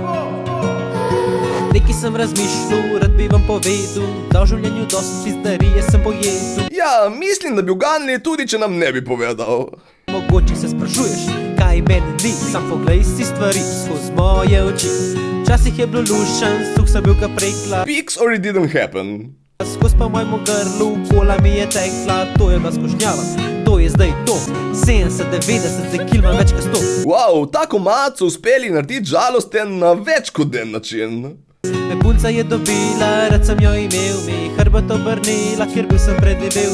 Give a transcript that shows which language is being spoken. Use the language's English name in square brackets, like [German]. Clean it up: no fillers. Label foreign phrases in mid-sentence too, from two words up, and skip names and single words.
[Slovenian] They Nekaj sem razmišljal, rad bi vam povedal, da v življenju dosti pizdarije sem pojedel. Ja, mislim, da bi uganili tudi, če nam ne bi povedal. Mogoče se sprašuješ, kaj meni ni, sam poglej si stvari skozi moje oči. Včasih je bilo lušen, suh sem bil ka prekla, [English] Pics or it didn't happen. [Slovenian] skozi pa mojemu grlu, kola mi je tekla, to je bila skušnjava, to je zdaj to, 70-90 dekil imam več kot 100. Wow, ta komad so uspeli narediti žalosten na več kot en način. Me punca je dobila, rad sem jo imel, mi hrbet obrnila, ker bil sem predebel.